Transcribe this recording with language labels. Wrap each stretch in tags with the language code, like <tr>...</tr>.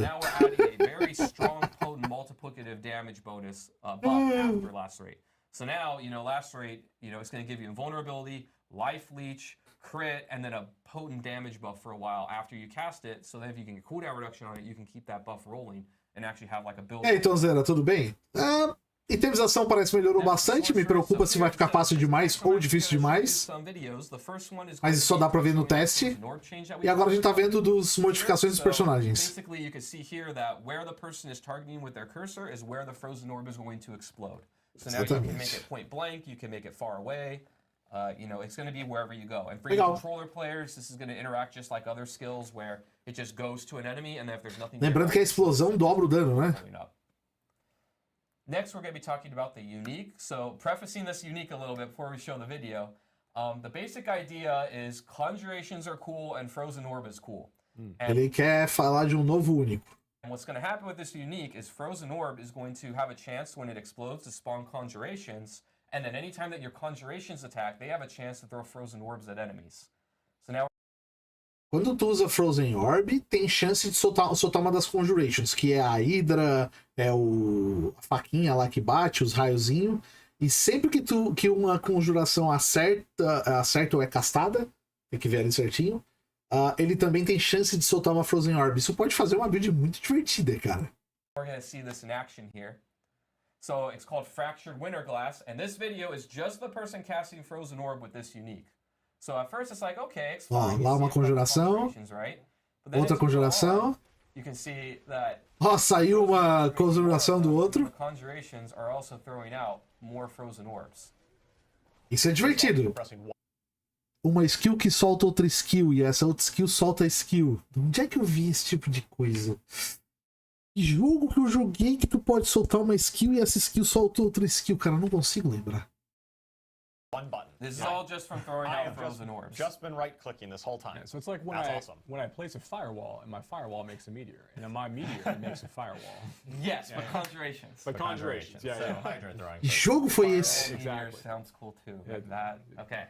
<en>So now we're adding a very strong, potent, multiplicative damage bonus buff after lacerate. So now, lacerate, it's going to give you invulnerability, life leech, crit, and then a potent damage buff for a while after you cast it. So then if you can get cooldown reduction on it, you can keep that buff rolling and actually have like a build.</en> <pt>E aí, Tonzera, tudo bem? Itemização parece que melhorou bastante, me preocupa se vai ficar fácil demais ou difícil demais. Mas isso só dá pra ver no teste. E agora a gente tá vendo das modificações dos personagens.</pt> <en>Basically, you can see here that where the person is targeting with their cursor is where the frozen orb is going to explode. So now you can make it point blank, you can make it far away. You know, it's going to be wherever you go. And for your controller players, this is going to interact just like other skills where it just goes to an enemy and if there's nothing.</en> <pt>Lembrando que a explosão dobra o dano, né?</pt> <en>Next, we're going to be talking about the unique. So, prefacing this unique a little bit before we show the video, the basic idea is conjurations are cool and frozen orb is cool.</en> <pt>Ele quer falar de novo único.</pt> <en>And what's going to happen with this unique is frozen orb is going to have a chance when it explodes to spawn conjurations, and then anytime that your conjurations attack, they have a chance to throw frozen orbs at enemies. So now</en> <pt>Quando tu usa Frozen Orb, tem chance de soltar uma das Conjurations, que é a Hydra, é a faquinha lá que bate, os raiozinhos. E sempre que uma conjuração acerta ou é castada, tem que ver ali certinho, ele também tem chance de soltar uma Frozen Orb. Isso pode fazer uma build muito divertida, cara.</pt> <en>We're going to see this in action here. So it's called Fractured Winter Glass, and this video is just the person casting Frozen Orb with this unique. So at first it's like, okay, it's fine.</en> <pt>Lá uma conjuração, outra conjuração.</pt> <en>You can see that</en> <pt>saiu uma conjuração do outro.</pt> <en>Conjurations are also throwing out more frozen orbs.</en> <pt>Isso é divertido. Uma skill que solta outra skill e essa outra skill solta a skill. Onde é que eu vi esse tipo de coisa? Que jogo que eu joguei que tu pode soltar uma skill e essa skill solta outra skill? Cara, eu não consigo lembrar.</pt> <en>One button. This is all just from throwing out frozen orbs. Just been right-clicking this whole time. Yeah, so it's like when I place a firewall, and my firewall makes a meteor, and then my meteor makes a firewall. Yes, but conjurations. But conjurations, yeah.</en> <pt>Que jogo foi esse?</pt> <en>Exactly. Sounds cool too. Like that. Okay.</en>